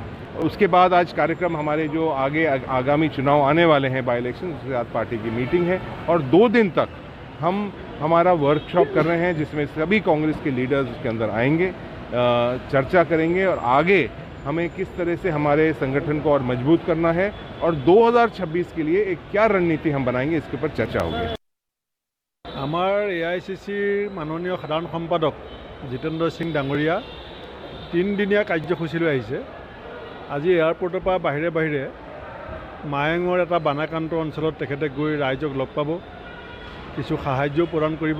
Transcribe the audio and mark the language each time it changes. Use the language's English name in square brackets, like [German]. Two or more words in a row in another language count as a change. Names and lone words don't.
[Hindi] उसके बाद आज कार्यक्रम हमारे जो आगे आगामी चुनाव आने वाले हैं, [English] by election, [Hindi] उसके साथ पार्टी की मीटिंग है और 2 दिन तक हम हमारा वर्कशॉप कर रहे हैं जिसमें सभी कांग्रेस के लीडर्स उसके अंदर आएंगे, चर्चा करेंगे और आगे हमें किस तरह से हमारे संगठन को और मजबूत करना है और 2026 के लिए एक क्या रणनीति हम बनाएंगे, इसके ऊपर चर्चा होगी। [Assamese] আমাৰ এআইচিচিৰ মাননীয় সাধাৰণ সম্পাদক জিতেন্দ্ৰ সিং ডাঙৰীয়া 3 দিনীয়া কাৰ্যসূচীলৈ আহিছে। আজি এয়াৰপৰ্টৰ পৰা বাহিৰে বাহিৰে মায়ঙৰ এটা বানাক্ৰান্ত অঞ্চলত তেখেতে গৈ ৰাইজক লগ পাব, কিছু সাহায্য প্ৰদান কৰিব।